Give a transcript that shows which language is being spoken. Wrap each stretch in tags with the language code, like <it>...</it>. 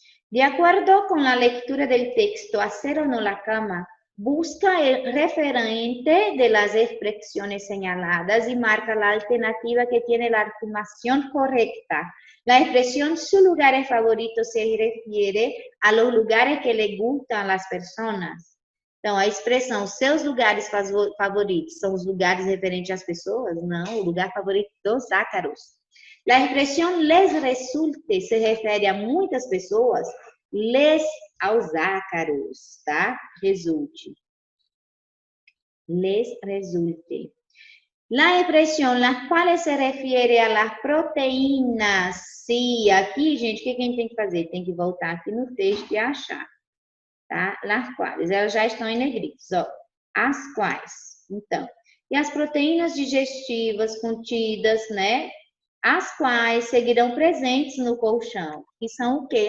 <es>De acuerdo con la lectura del texto Hacer o no la cama, busca el referente de las expresiones señaladas y marca la alternativa que tiene la afirmación correcta. La expresión su lugares favoritos se refiere a los lugares que le gustan a las personas.</es> <pt>Então, a expressão seus lugares favoritos são os lugares referentes às pessoas? Não, o lugar favorito dos ácaros.</pt> <es>La expresión les resulte</es> <pt>se refere a muitas pessoas, les aos ácaros, tá? Resulte.</pt> <es>Les resulte. La expresión las cuales se refiere a las proteínas.</es> <pt>Sim, aqui, gente, o que a gente tem que fazer? Tem que voltar aqui no texto e achar, tá? Las quais, elas já estão em negritos, ó. As quais. Então, e as proteínas digestivas contidas, né? As quais seguirão presentes no colchão, que são o quê?</pt>